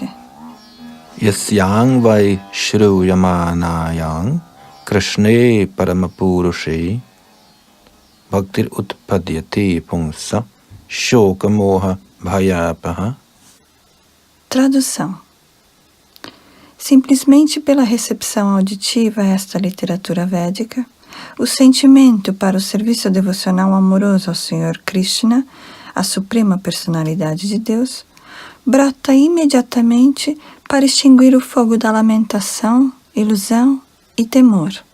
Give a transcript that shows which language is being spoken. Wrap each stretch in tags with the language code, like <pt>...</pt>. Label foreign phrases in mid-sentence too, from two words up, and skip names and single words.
<sa>Yasyang vai shruyamanayang krishne paramapurushe bhaktir utpadyate punsa shokamoha bhayapaha.</sa> <pt>Tradução. Simplesmente pela recepção auditiva a esta literatura védica, o sentimento para o serviço devocional amoroso ao Senhor Krishna, a Suprema Personalidade de Deus, brota imediatamente para extinguir o fogo da lamentação, ilusão e temor.</pt>